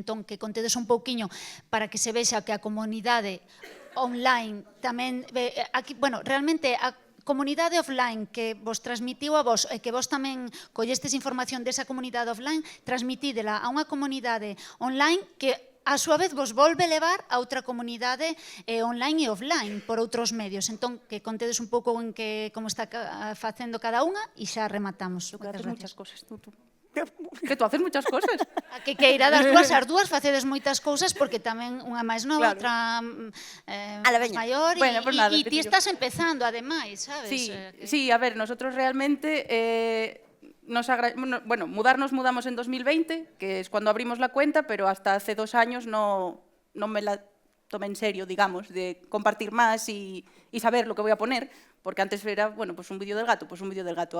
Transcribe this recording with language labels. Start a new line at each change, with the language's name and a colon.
Galician: Entón, que contedes un pouquiño para que se vexa que a comunidade online tamén, aquí, bueno, realmente a comunidade offline que vos transmitiu a vos e que vos tamén collestes información desa comunidade offline, transmitídela a unha comunidade online que a súa vez vos volve levar a outra comunidade online e offline por outros medios. Entón, que contedes un pouco en que como está facendo cada unha e xa rematamos.
Spanish: Tú que haces muchas cosas, tú. Que tú haces muchas cosas.
Galician: A que queira das dúas, as dúas facedes moitas cousas porque tamén unha máis nova, outra máis maior, e ti estás empezando, ademais, sabes?
Spanish: Sí, a ver, nosotros realmente, bueno, mudamos en 2020, que es cuando abrimos la cuenta, pero hasta hace 2 años no me la tomé en serio, digamos, de compartir más y saber lo que voy a poner, porque antes era, bueno, pues un vídeo del gato, pues un vídeo del gato.